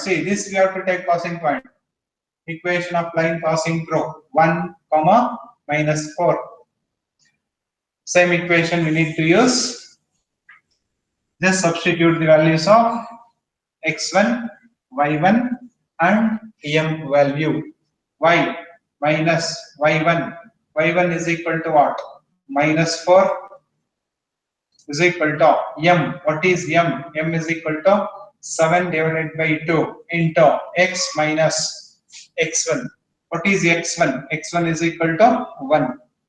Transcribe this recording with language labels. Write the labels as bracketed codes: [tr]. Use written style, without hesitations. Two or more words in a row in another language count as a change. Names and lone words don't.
[en] See, this we have to take passing point. Equation of line passing through 1, minus 4. Same equation we need to use. Just substitute the values of x1, y1 and m value. Y minus y1. Y1 is equal to what? Minus 4 is equal to m. What is m? M is equal to 7 divided by 2 into x minus x1. What is x1? x1 is equal to 1.